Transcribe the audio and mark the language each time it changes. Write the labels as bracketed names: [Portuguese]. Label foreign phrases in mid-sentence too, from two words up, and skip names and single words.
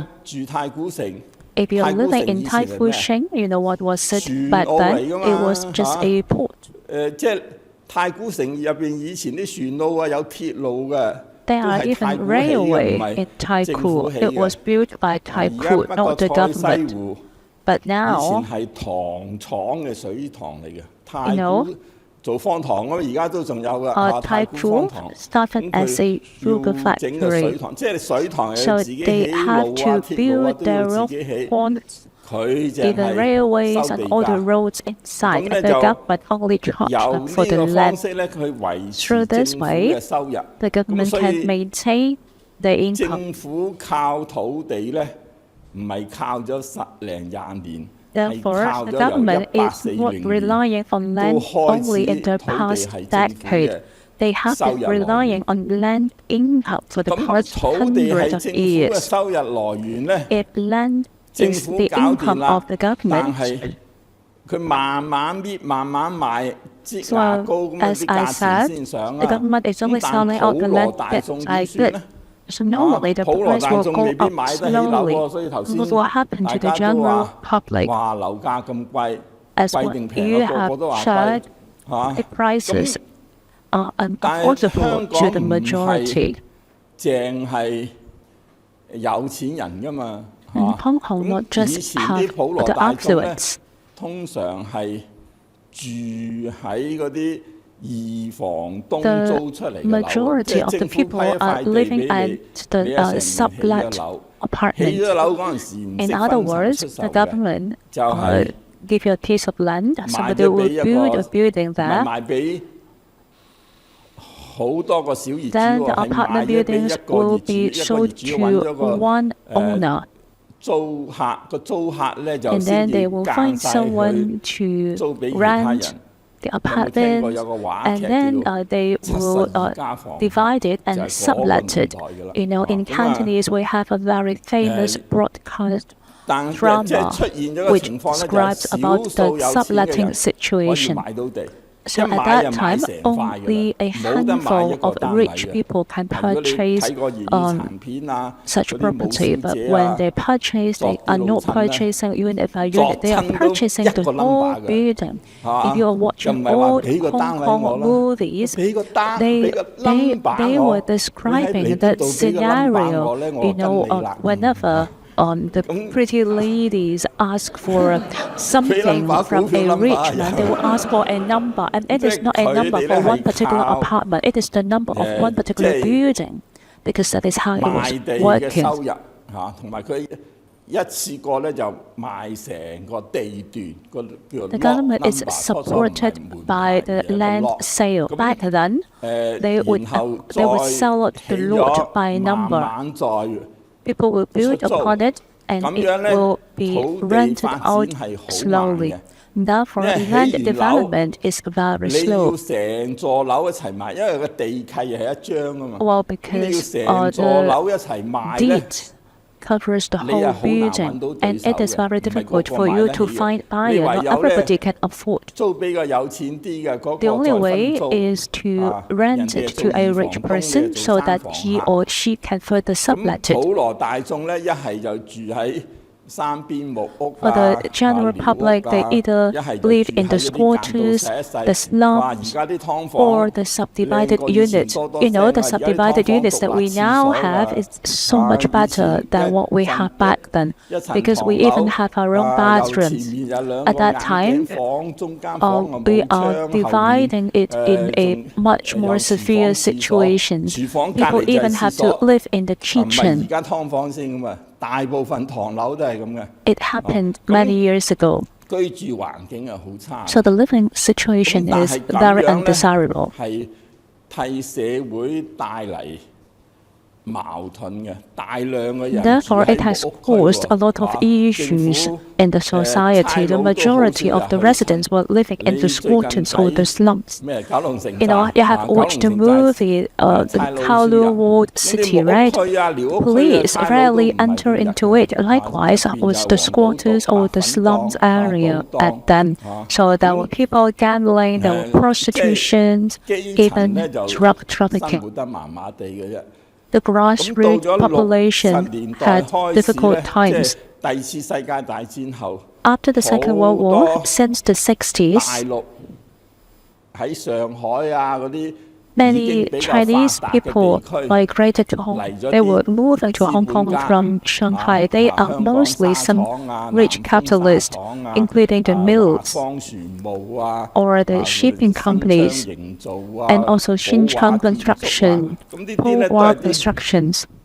[English] If you're living in Taikoo-shing, you know what was said back then? It was just a port. there are even railway in Taikoo. It was built by Taikoo, not the government. But [Cantonese] 以 [English] now, [Cantonese] 前係糖廠嘅水塘嚟嘅，太古做方糖咁，而家都仲有㗎。太古方 Taikoo 糖 [English] started as a sugar [Cantonese] 整個水 [English] factory. [Cantonese] 塘，即係水塘係 [English] So [Cantonese] 自己 [English] they [Cantonese] 起 [English] have [Cantonese] 路啊、 [English] to [Cantonese] 鐵路啊 [English] build [Cantonese] 都 [English] their [Cantonese] 要 [English] own [Cantonese] 自己起。 [English] ponds, [Cantonese] 佢就 [English] the [Cantonese] 係 [English] railways [Cantonese] 收 [English] and [Cantonese] 地 [English] all the [Cantonese] 價。 [English] roads inside. [Cantonese] 咁咧 [English] The [Cantonese] 就 [English] government only [Cantonese] 由 [English] charged for [Cantonese] 呢 [English] the [Cantonese] 個方 [English] land. [Cantonese] 式咧，佢維持 [English] Through [Cantonese] 政 [English] this [Cantonese] 府 [English] way, [Cantonese] 嘅收入。 [English] the [Cantonese] 咁 [English] government [Cantonese] 所 [English] can [Cantonese] 以 [English] maintain the income. [Cantonese] 政府靠土地咧，唔係靠咗10零20年。 [English] Therefore, the government is not relying on land only in the past decade. They have been relying on land income for the [Cantonese] 咁 [English] past [Cantonese] 土地係 [English] hundreds of [Cantonese] 政府嘅 [English] years. [Cantonese] 收入來源咧， [English] If land [Cantonese] 政 [English] is [Cantonese] 府 [English] the [Cantonese] 搞掂 [English] income [Cantonese] 啦 [English] of the， [Cantonese] 但 [English] government, [Cantonese] 係佢慢慢搣、慢慢賣，擠 [English] so [Cantonese] 牙膏咁樣 [English] as [Cantonese] 啲 [English] I [Cantonese] 價 [English] said, [Cantonese] 錢先上 [English] the [Cantonese] 啊。 [English] government is only [Cantonese] 咁但 [English] selling out [Cantonese] 普 [English] the [Cantonese] 羅 [English] land [Cantonese] 大 [English] bit [Cantonese] 眾 [English] by [Cantonese] 點算 [English] bit. [Cantonese] 咧？ [English] So normally the [Cantonese] 普羅 [English] price [Cantonese] 大 [English] will [Cantonese] 眾 [English] go [Cantonese] 未必 [English] up [Cantonese] 買得起樓 [English] slowly. [Cantonese] 喎，所以頭先 [English] What will happen [Cantonese] 大 [English] to the [Cantonese] 家都 [English] general [Cantonese] 話： [English] public? [Cantonese] 哇，樓價咁貴， [English] As [Cantonese] 貴 [English] what [Cantonese] 定平 [English] you [Cantonese] 啊？個 [English] have [Cantonese] 個都話貴 [English] said, [Cantonese] 嚇。 [English] the prices are [Cantonese] 但係香 [English] unaffordable [Cantonese] 港 [English] to the [Cantonese] 唔係 [English] majority. [Cantonese] 淨係有錢人噶嘛 [English] And [Cantonese] 嚇。 [English] Hong Kong not [Cantonese] 以 [English] just [Cantonese] 前 [English] have [Cantonese] 啲普羅 [English] the [Cantonese] 大眾咧， [English] affluence. [Cantonese] 通常係住喺嗰啲二房東 [English] The [Cantonese] 租出嚟嘅樓，即 [English] majority [Cantonese] 係 [English] of the [Cantonese] 政府批 [English] people [Cantonese] 一 [English] are [Cantonese] 塊地 [English] living [Cantonese] 俾 [English] at [Cantonese] 你， [English] the [Cantonese] 你一成年起咗 [English] sublet [Cantonese] 樓，起 [English] apartments. [Cantonese] 咗樓嗰陣時唔 [English] In [Cantonese] 識 [English] other [Cantonese] 分層 [English] words, [Cantonese] 出售 [English] the [Cantonese] 嘅， [English] government [Cantonese] 就係 [English] give you a piece of land. [Cantonese] 賣 [English] Somebody [Cantonese] 咗 [English] will [Cantonese] 俾一 [English] build [Cantonese] 個 [English] a building [Cantonese] 唔係 [English] there. [Cantonese] 賣俾好多個小業主 [English] Then the [Cantonese] 喎，係賣 [English] apartment [Cantonese] 咗俾一 [English] buildings [Cantonese] 個 [English] will [Cantonese] 業主， [English] be [Cantonese] 一個業 [English] sold [Cantonese] 主揾咗 [English] to [Cantonese] 個 [English] one owner. [Cantonese] 租客，個租客咧就 [English] And [Cantonese] 先 [English] then [Cantonese] 至 [English] they will [Cantonese] 間 [English] find [Cantonese] 晒佢 [English] someone to [Cantonese] 租俾其他 [English] rent [Cantonese] 人。 [English] the [Cantonese] 有冇聽過 [English] apartment, [Cantonese] 有個話 [English] and [Cantonese] 劇 [English] then [Cantonese] 叫做 [English] they will [Cantonese] 72 家房， [English] divide it [Cantonese] 就 [English] and [Cantonese] 係嗰個 [English] sublet [Cantonese] 年 [English] it. [Cantonese] 代㗎啦。 [English] You know, in [Cantonese] 咁啊， [English] Cantonese, we have a very famous broadcast [Cantonese] 但即 [English] drama [Cantonese] 係出現咗個 [English] which [Cantonese] 情況咧，就 [English] describes [Cantonese] 係 [English] about [Cantonese] 少數 [English] the [Cantonese] 有錢嘅 [English] subletting [Cantonese] 人可以 [English] situation. [Cantonese] 買到地。 [English] So [Cantonese] 一 [English] at [Cantonese] 買 [English] that [Cantonese] 就買 [English] time, [Cantonese] 成塊㗎 [English] only [Cantonese] 啦， [English] a [Cantonese] 冇得買一 [English] handful [Cantonese] 個 [English] of [Cantonese] 單位 [English] rich [Cantonese] 嘅。 [English] people can [Cantonese] 如果你 [English] purchase [Cantonese] 睇過粵語殘片啊， [English] such [Cantonese] 嗰啲武 [English] property. [Cantonese] 小 [English] But [Cantonese] 姐 [English] when [Cantonese] 啊， [English] they purchase, they are not [Cantonese] 作啲老襯咧， [English] purchasing unit by unit. They are [Cantonese] 作親都 [English] purchasing [Cantonese] 一 [English] the [Cantonese] 個 [English] whole [Cantonese] number㗎， [English] building. [Cantonese] 係嘛？ [English] If you are [Cantonese] 就唔 [English] watching [Cantonese] 係話 [English] old [Cantonese] 俾個 [English] Hong [Cantonese] 單位 [English] Kong [Cantonese] 我啦， [English] movies, [Cantonese] 俾個單，俾 [English] they [Cantonese] 個 [English] they [Cantonese] number [English] they [Cantonese] 我， [English] were [Cantonese] 你喺 [English] describing [Cantonese] 你 [English] that [Cantonese] 度俾個 number 我 [English] scenario. [Cantonese] 咧，我 [English] You [Cantonese] 就跟 [English] know, [Cantonese] 你啦。 [English] whenever the pretty ladies ask for something number, from a number, rich man, they will ask for a number, and it is not a number for one particular apartment. It is the number of one particular building, because that is how it [Cantonese] 賣地 [English] was [Cantonese] 嘅收 [English] working. [Cantonese] 入嚇，同埋佢一次過咧就賣成個地段個叫做 [English] The [Cantonese] lot [English] government is [Cantonese] number，初初唔係 [English] supported [Cantonese] 門 [English] by [Cantonese] 牌 [English] the [Cantonese] 嘅一個 [English] land [Cantonese] lot。 [English] sale. [Cantonese] 咁 [English] Back then, they would [Cantonese] 然後 [English] they would [Cantonese] 再 [English] sell out the [Cantonese] 起 [English] lot [Cantonese] 咗 [English] by [Cantonese] 慢 [English] number. [Cantonese] 慢再 [English] People will build [Cantonese] 出租。 [English] upon it, and [Cantonese] 咁 [English] it [Cantonese] 樣咧， [English] will be [Cantonese] 土地 [English] rented [Cantonese] 發展 [English] out [Cantonese] 係好慢 [English] slowly. [Cantonese] 嘅。 [English] Therefore, [Cantonese] 因為起 [English] land [Cantonese] 完樓 [English] development is very [Cantonese] 你 [English] slow. [Cantonese] 要成座樓一齊賣，因為個地契係一張啊嘛。 [English] Well, [Cantonese] 咁你要 [English] because [Cantonese] 成座樓一齊賣咧。 [English] deed covers the [Cantonese] 你係 [English] whole [Cantonese] 好難揾 [English] building, [Cantonese] 到對 [English] and [Cantonese] 手 [English] it is [Cantonese] 嘅， [English] very [Cantonese] 唔係個 [English] difficult [Cantonese] 個 [English] for [Cantonese] 買 [English] you [Cantonese] 得 [English] to [Cantonese] 起嘅。 [English] find [Cantonese] 你 [English] buyer. [Cantonese] 唯 [English] Not [Cantonese] 有咧 [English] everybody can afford. [Cantonese] 租俾個有錢啲嘅嗰 [English] The [Cantonese] 個 [English] only [Cantonese] 再 [English] way [Cantonese] 分租。 [English] is to [Cantonese] 啊， [English] rent [Cantonese] 人哋 [English] it [Cantonese] 做 [English] to a [Cantonese] 二 [English] rich [Cantonese] 房東，你 [English] person [Cantonese] 做 [English] so [Cantonese] 三 [English] that [Cantonese] 房 [English] he [Cantonese] 客。 [English] or she can further [Cantonese] 咁 [English] sublet it. [Cantonese] 普羅大眾咧，一係就住喺山邊木屋 [English] For [Cantonese] 啊， [English] the general [Cantonese] 寮屋 [English] public, they [Cantonese] 啊， [English] either [Cantonese] 一係就 [English] live [Cantonese] 住 [English] in the [Cantonese] 喺嗰啲間道 [English] squatters, [Cantonese] 細一細。 [English] the [Cantonese] 哇！而 [English] slums, [Cantonese] 家啲劏房 [English] or the subdivided [Cantonese] 靚過以前 [English] units. [Cantonese] 多多 [English] You know, [Cantonese] 聲 [English] the [Cantonese] 啊！而家啲劏 [English] subdivided [Cantonese] 房 [English] units that [Cantonese] 獨 [English] we [Cantonese] 立廁 [English] now [Cantonese] 所 [English] have [Cantonese] 啊， [English] is so [Cantonese] 啊 [English] much [Cantonese] 以 [English] better [Cantonese] 前 [English] than what we [Cantonese] 一 [English] had [Cantonese] 層 [English] back then, [Cantonese] 一層 [English] because we [Cantonese] 唐 [English] even [Cantonese] 樓 [English] have our own [Cantonese] 啊，由前 [English] bathrooms. [Cantonese] 面有兩 [English] At [Cantonese] 個 [English] that [Cantonese] 眼 [English] time, [Cantonese] 鏡房，中間房又 [English] we [Cantonese] 冇 [English] are [Cantonese] 窗，後面 [English] dividing it in a [Cantonese] 仲 [English] much [Cantonese] 有 [English] more [Cantonese] 廚 [English] severe [Cantonese] 房、廁所， [English] situation. [Cantonese] 廚房隔 [English] People [Cantonese] 離就係 [English] even [Cantonese] 廁 [English] have to [Cantonese] 所， [English] live in the [Cantonese] 唔係而 [English] kitchen. [Cantonese] 家劏房先咁啊！大部分唐樓都係咁嘅， [English] It happened many years ago. [Cantonese] 居住環境係好差。 [English] So the living situation [Cantonese] 咁但 [English] is [Cantonese] 係咁 [English] very [Cantonese] 樣咧， [English] undesirable. [Cantonese] 係替社會帶嚟矛盾嘅，大量嘅人 [English] Therefore, [Cantonese] 住 [English] it [Cantonese] 喺 [English] has [Cantonese] 木屋區 [English] caused a [Cantonese] 喎， [English] lot of [Cantonese] 啊， [English] issues [Cantonese] 政府 [English] in the society. The [Cantonese] 差佬都好 [English] majority [Cantonese] 少 [English] of the [Cantonese] 入去。 [English] residents were living in [Cantonese] 你 [English] the [Cantonese] 最近 [English] squatters or the [Cantonese] 睇 [English] slums. [Cantonese] 咩九龍城 [English] You know, [Cantonese] 寨 [English] you [Cantonese] 啊， [English] have [Cantonese] 九龍 [English] watched the [Cantonese] 城寨 [English] movie, [Cantonese] 差 [English] the [Cantonese] 佬好少 [English] Kowloon [Cantonese] 入。 [English] Walled [Cantonese] 呢 [English] City, [Cantonese] 啲木屋 [English] right? [Cantonese] 區啊、寮屋區啊， [English] Police [Cantonese] 差佬都 [English] rarely [Cantonese] 唔係 [English] enter [Cantonese] 點入 [English] into [Cantonese] 去 [English] it. Likewise, [Cantonese] 入邊 [English] was [Cantonese] 就 [English] the [Cantonese] 黃賭毒 [English] squatters or [Cantonese] 啊、 [English] the [Cantonese] 粉 [English] slums [Cantonese] 檔啊、 [English] area [Cantonese] 賭檔 [English] at then. [Cantonese] 啊， [English] So there were [Cantonese] 咁 [English] people gambling, there were [Cantonese] 即係 [English] prostitutions, [Cantonese] 基層咧 [English] even [Cantonese] 就 [English] drug [Cantonese] 生 [English] trafficking. [Cantonese] 活得麻麻地嘅啫。 [English] The [Cantonese] 咁到 [English] grassroots [Cantonese] 咗 [English] population [Cantonese] 60年代 [English] had [Cantonese] 開始 [English] difficult [Cantonese] 咧，即 [English] times. [Cantonese] 係第二次世界大戰後， [English] After the Second World [Cantonese] 好 [English] War, [Cantonese] 多 [English] since the [Cantonese] 大 [English] 60s, [Cantonese] 陸喺上海啊嗰啲 [English] Many Chinese people migrated to Hong Kong. They were moving to Hong Kong from Shanghai. They are mostly some rich capitalists, including the mills or the shipping companies, and also Xinjiang Construction, Puhua Constructions.